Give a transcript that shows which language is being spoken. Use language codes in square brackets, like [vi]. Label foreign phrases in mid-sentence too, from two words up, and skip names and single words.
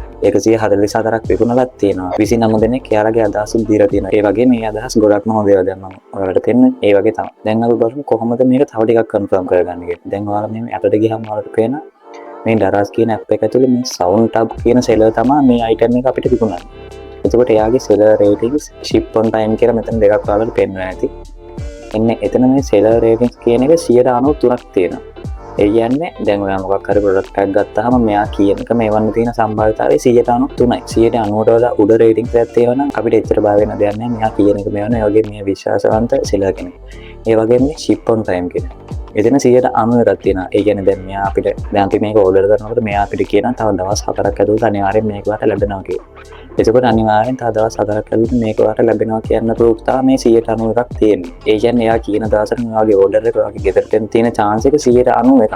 [si] 144ක් විකුණලා තියෙනවා. 29 දෙනෙක් එයාලගේ අදහස් දීලා තියෙනවා. ඒ වගේ මේ අදහස් ගොඩක්ම හොඳ ඒවා දැන් මම ඔයාලට දෙන්න. ඒ වගේ තමයි. දැන් අපි බලමු කොහොමද මේක තව ටිකක් කන්ෆර්ම් කරගන්න කියලා. දැන් ඔයාලා මේ ඇපට ගියාම ඔයාලට පේන මේ දරාස් කියන ඇප් එක ඇතුලේ මේ [en] sound tab [si] කියන සෙලර් තමයි මේ item එක අපිට විකුණන්නේ. එතකොට එයාගේ [en] seller ratings ship on time [si] කියලා මෙතන දෙකක් ඔයාලට පෙන්වන්න ඇති. එන්නේ එතන මේ [en] seller ratings [si] කියන එක 93ක් තියෙනවා. ඒ කියන්නේ දැන් ඔයා මොකක් හරි ප්‍රොඩක්ට් එකක් ගත්තාම මෙයා කියන එක මේවන්න තියෙන සම්භාවිතාවය 93යි. 90ට වඩා උඩ රේටින්ග්ස් එකක් තියෙනවා නම් අපිට එච්චර බය වෙන්න දෙයක් නැහැ. මෙයා කියන එක මේවන්න. ඒ වගේ මේ විශ්වාසවන්ත සෙලර් කෙනෙක්. ඒ වගේම මේ [en] ship on time [si] කියන. එතන 90ක් තියෙනවා. ඒ කියන්නේ දැන් මෙයා අපිට දැන් අපි මේක ඕඩර් කරනකොට මෙයා අපිට කියනවා තව දවස් 4ක් ඇතුළත අනිවාර්යෙන් මේක වට ලැබෙනවා කියලා. එතකොට අනිවාර්යෙන් තව දවස් 4ක් ඇතුළත මේක වට ලැබෙනවා කියන ප්‍රූෆ් තමයි මේ 91ක් තියෙන්නේ. ඒ කියන්නේ එයා කියන දවසට මෙයාගේ ඕඩර් එක ඔයාගේ ගෙදරට එන්න තියෙන chance එක 91ක්.